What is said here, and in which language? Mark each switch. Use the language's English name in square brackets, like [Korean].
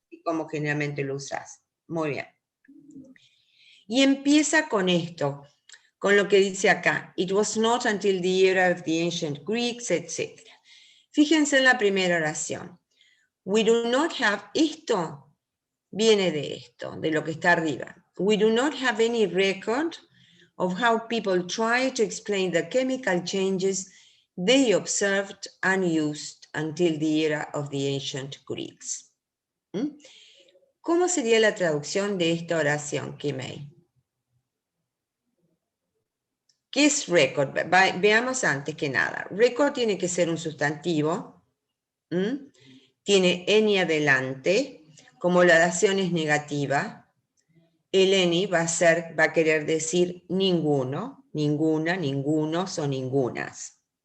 [Spanish] es como generalmente lo usás. Muy bien. Y empieza con esto, con lo que dice acá, [English] it was not until the era of the ancient Greeks, etc. [Spanish] Fíjense en la primera oración. [English] We do not have, [Spanish] esto viene de esto, de lo que está arriba. [English] We do not have any record of how people tried to explain the chemical changes they observed and used until the era of the ancient Greeks. [Spanish] ¿Cómo sería la traducción de esta oración, Kimei? ¿Qué es record? Veamos antes que nada. Record tiene que ser un sustantivo. Tiene any adelante. Como la oración es negativa, el any va a querer decir ninguno, ninguna, ningunos o ningunas.